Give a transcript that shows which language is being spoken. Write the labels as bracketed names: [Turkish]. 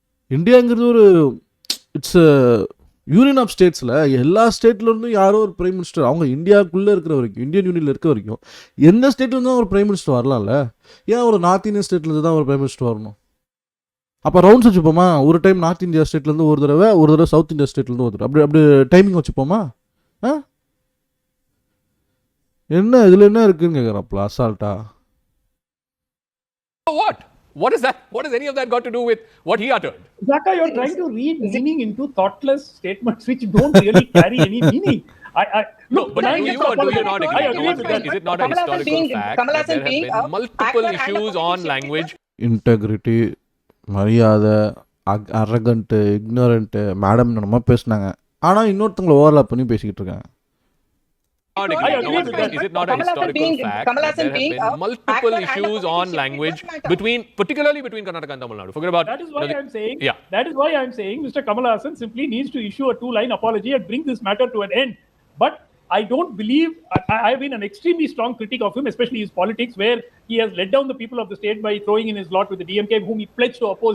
[Tamil] இந்தியாங்கிறது ஒரு it's union of ஸ்டேட்ஸில் எல்லா ஸ்டேட்லேருந்தும் யாரோ ஒரு பிரைம் மினிஸ்டர் அவங்க இந்தியாவுக்குள்ளே இருக்கிற வரைக்கும் இந்தியன் யூனியனில் இருக்க வரைக்கும் எந்த ஸ்டேட்லேருந்து தான் ஒரு பிரைம் மினிஸ்டர் வரலாம்ல ஏன் ஒரு நார்த் இந்தியன் ஸ்டேட்லேருந்து தான் ஒரு பிரைம் மினிஸ்டர் வரணும் அப்போ ரவுண்ட்ஸ் வச்சுப்போமா ஒரு டைம் நார்த் இந்தியா ஸ்டேட்லேருந்து ஒரு தடவை சவுத் இந்தியா ஸ்டேட்லேருந்து ஒரு தடவை அப்படி டைமிங் வச்சுப்போமா என்ன இதில் என்ன இருக்குன்னு கேட்குறாப்ல அசால்ட்டா [English] What is that? What has any of that got to do with what he uttered? Zaka, you're trying to read meaning into thoughtless statements which don't really carry any meaning. No, but do you or do you not agree? Is it not a historical fact that there have been multiple issues on language? [Tamil] Integrity, மரியாதை, அரகண்ட்டு, இக்னோரண்ட்டு, madam என்னமா பேசினாங்க ஆனால் இன்னொருத்தவங்களை overlap பண்ணி பேசிக்கிட்டு இருக்காங்க. [English] Is it not a historical fact that there have been multiple issues on language particularly between Karnataka and Tamil Nadu? Forget about that is why I'm saying. Yeah. That is why I'm saying Mr. Kamal Hassan simply needs to issue a 2-line apology and bring this matter to an end. But I don't believe I've been an extremely strong critic of him, especially his politics, where he has let down the people of the state by throwing in his lot with the DMK, whom he pledged to oppose.